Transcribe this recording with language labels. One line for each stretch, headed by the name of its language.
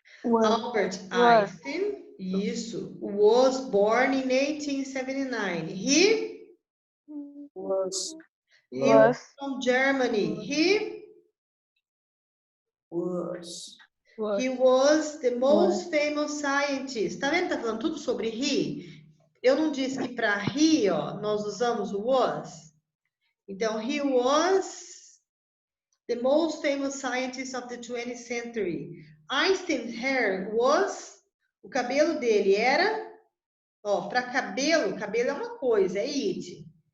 English: Albert Einstein, isso, was born in 1879. He Was. was from Germany. He Was. was the most famous scientist.
Portuguese: Tá vendo? Tá falando tudo sobre he. Eu não disse que para he, ó, nós usamos o was.
English: Então, he was the most famous scientist of the 20th century. Einstein's hair was,
Portuguese: o cabelo dele era, ó, para cabelo é uma coisa, é it.